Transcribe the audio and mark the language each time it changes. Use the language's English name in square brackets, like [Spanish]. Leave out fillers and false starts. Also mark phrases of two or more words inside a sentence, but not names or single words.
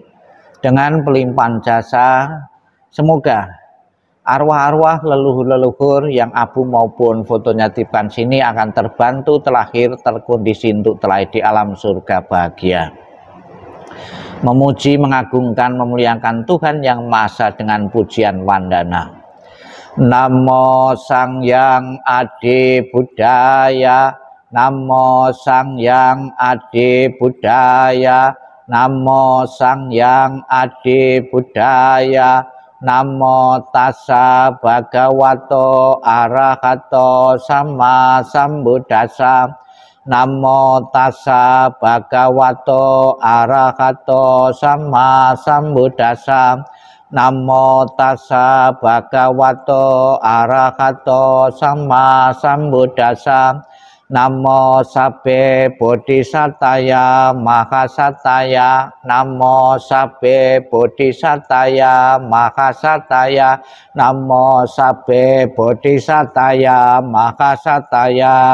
[Indonesian] Dengan pelimpahan jasa, semoga arwah-arwah leluhur-leluhur yang abu maupun fotonya dititipkan sini akan terbantu, terlahir, terkondisi untuk terlahir di alam surga bahagia. Memuji, mengagungkan, memuliakan Tuhan Yang Maha Esa dengan pujian wandana. [Pali] Namo Sang Yang Adi Budaya, Namo Sang Yang Adi Budaya, Namo Sang Yang Adi Budaya, Namo Tassa Bhagavato Arahato Sama Sambuddhassa, Namo Tassa Bhagavato Arahato Sama Sambuddhassa, Namo Tassa Bhagavato Arahato Sama Sambuddhassa, Namo Sabbe Bodhisataya Mahasataya, Namo Sabbe Bodhisataya Mahasataya, Namo Sabbe Bodhisataya Mahasataya.